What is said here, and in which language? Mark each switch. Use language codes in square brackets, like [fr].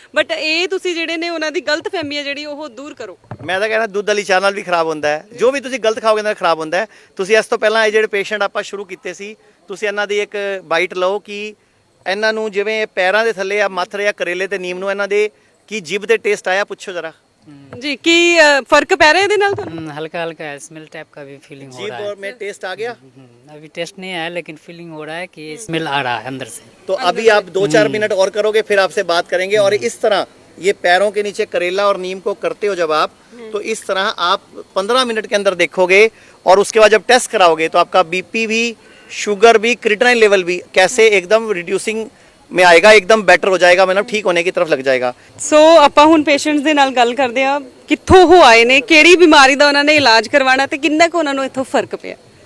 [pa] But ਇਹ ਤੁਸੀਂ ਜਿਹੜੇ ਨੇ ਉਹਨਾਂ ਦੀ ਗਲਤ ਫਹਿਮੀ ਹੈ ਜਿਹੜੀ ਉਹ ਦੂਰ ਕਰੋ। ਮੈਂ ਤਾਂ ਕਹਿੰਦਾ ਦੁੱਧ ਵਾਲੀ ਚਾਹ ਨਾਲ ਵੀ ਖਰਾਬ ਹੁੰਦਾ ਹੈ, ਜੋ ਵੀ ਤੁਸੀਂ ਗਲਤ ਖਾਓਗੇ ਨਾਲ ਖਰਾਬ ਹੁੰਦਾ ਹੈ। ਤੁਸੀਂ ਇਸ ਤੋਂ ਪਹਿਲਾਂ ਇਹ ਜਿਹੜੇ ਪੇਸ਼ੈਂਟ ਆਪਾਂ ਸ਼ੁਰੂ ਕੀਤੇ ਸੀ, ਤੁਸੀਂ ਇਹਨਾਂ ਦੀ ਇੱਕ ਬਾਈਟ ਲਓ ਕਿ ਇਹਨਾਂ ਨੂੰ ਜਿਵੇਂ ਪੈਰਾਂ ਦੇ ਥੱਲੇ ਆ ਮੱਥ ਰਿਹਾ ਕਰੇਲੇ ਤੇ ਨੀਮ ਨੂੰ, ਇਹਨਾਂ ਦੇ ਕੀ ਜਿਬ ਤੇ ਟੇਸਟ ਆਇਆ? ਪੁੱਛੋ ਜਰਾ ਜੀ, ਕੀ ਫਰਕ ਪੈ ਰਿਹਾ ਇਹਦੇ ਨਾਲ ਤੁਹਾਨੂੰ? [hi] हल्का हल्का स्मेल टाइप का भी फीलिंग हो जीभ रहा है। और में टेस्ट आ गया? अभी टेस्ट नहीं आया लेकिन फीलिंग हो रहा है कि स्मेल आ रहा है अंदर से। तो अभी आप 2-4 मिनट और करोगे, फिर आपसे बात करेंगे। और इस तरह ये पैरों के नीचे करेला और नीम को करते हो जब आप, तो इस तरह आप 15 मिनट के अंदर देखोगे और उसके बाद जब टेस्ट कराओगे तो आपका बीपी भी, शुगर भी, क्रिएटिनिन लेवल भी कैसे एकदम रिड्यूसिंग में आएगा, एकदम बेटर हो जाएगा, मतलब ठीक होने की तरफ लग जाएगा। [pa] ਸੋ ਆਪਾਂ ਹੁਣ ਪੇਸ਼ੈਂਟਸ ਦੇ ਨਾਲ ਗੱਲ ਕਰਦੇ ਆ ਕਿੱਥੋਂ ਉਹ ਆਏ ਨੇ, ਕਿਹੜੀ ਬਿਮਾਰੀ ਦਾ ਉਹਨਾਂ ਨੇ ਇਲਾਜ ਕਰਵਾਉਣਾ ਤੇ ਕਿੰਨਾ ਕੁ ਉਹਨਾਂ ਨੂੰ ਇੱਥੋਂ ਫਰਕ ਪਿਆ।